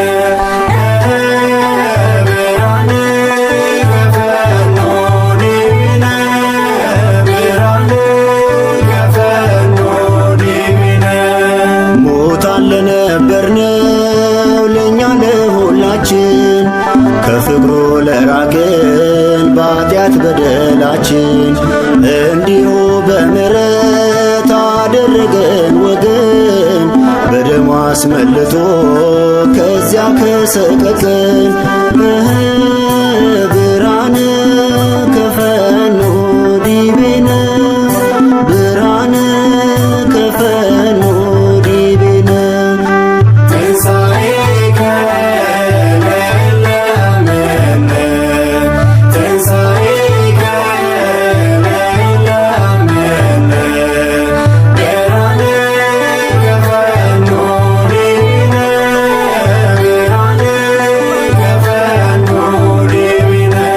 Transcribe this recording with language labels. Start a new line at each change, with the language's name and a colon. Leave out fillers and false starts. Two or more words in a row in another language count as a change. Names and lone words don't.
Geez: ብርሃነ ከፈኖ ዲቤነ ብርሃነ ከፈኖ
Amharic: ዲቤነ ሙታን ለነበርነው ለእኛ ለሁላችን ከፍቅሩ ለራቅን በኃጢአት በደላችን እንዲሁ በምሕረት አደረገን ወገን በደሙ አስመልጦ ከዚያ ከሰቀቀን
Geez: ብርሃነ ከፈኖ ዲቤነ ብርሃነ ከፈኖ ዲቤነ ትንሣኤከ ለእለ አመነ ትንሣኤከ ለእለ አመነ ብርሃነ ከፈኖ ዲቤነ ብርሃነ ከፈኖ ዲቤነ